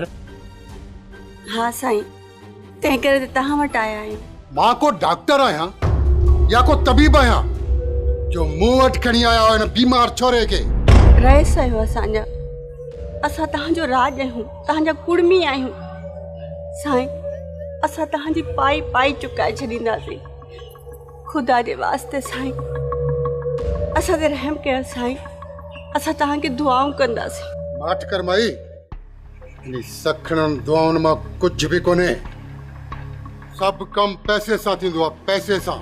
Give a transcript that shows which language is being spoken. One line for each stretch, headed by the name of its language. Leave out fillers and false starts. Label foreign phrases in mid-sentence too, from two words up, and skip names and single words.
Sindhi: हाँ साईं, तंहिं करे त तव्हां वटि आया आहियूं। मां को डॉक्टर आहियां या को तबीब आहियां जो मूं वटि खणी आया हो हिन बीमार छोरे खे? रहिस आहियो असांजा, असां तव्हांजो राज आहियूं, तव्हांजा कुड़मी आहियूं। साईं असां तव्हांजी पाई पाई चुकाए छॾींदासीं। ख़ुदा जे वास्ते साईं असां ते रहम कयो साईं, असां तव्हांखे दुआऊं कंदासीं। माठ कर माई, इन सखणनि दुआउनि मां कुझु बि कोन्हे। सभु कम पैसे सां थींदो आहे, पैसे सां।